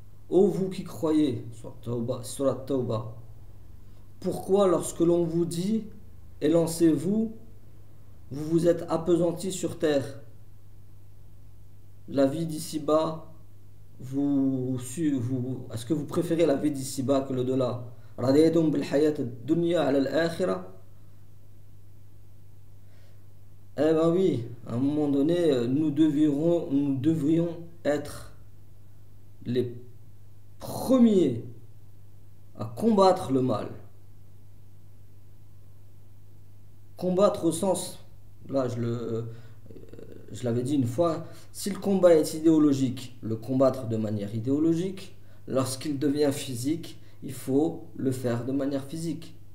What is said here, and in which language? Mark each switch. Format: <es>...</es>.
<fr>Ô vous qui croyez, surat Tawbah, pourquoi lorsque l'on vous dit élancez-vous, vous vous êtes appesanti sur terre. La vie d'ici-bas, est-ce que vous préférez la vie d'ici-bas que l'au-delà?</fr> <ar>رضيتم بالحياة الدنيا على الآخرة.</ar> <fr>Eh ben oui, à un moment donné, nous devrions être les premiers à combattre le mal. Combattre au sens, là je l'avais dit une fois, si le combat est idéologique, le combattre de manière idéologique, lorsqu'il devient physique, il faut le faire de manière physique.</fr>